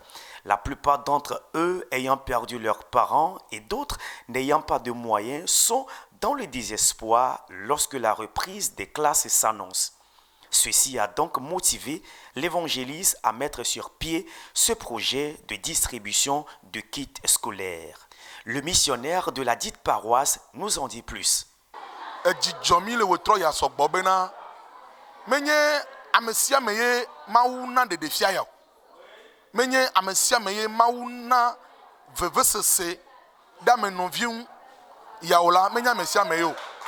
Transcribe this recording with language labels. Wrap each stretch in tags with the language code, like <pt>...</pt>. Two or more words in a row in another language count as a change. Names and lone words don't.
<fr>La plupart d'entre eux ayant perdu leurs parents et d'autres n'ayant pas de moyens sont dans le désespoir lorsque la reprise des classes s'annonce. Ceci a donc motivé l'évangéliste à mettre sur pied ce projet de distribution de kits scolaires. Le missionnaire de la dite paroisse nous en dit plus.</fr> <ee>Edzidzomi le wotro ya sɔgbɔ bena menye ame sia ame ye Mawu na ɖeɖefia ya o. Menye ame sia ame ye Mawu na vevesese ɖe amenɔviwo ya o la, menye ame sia ame ye o.</ee>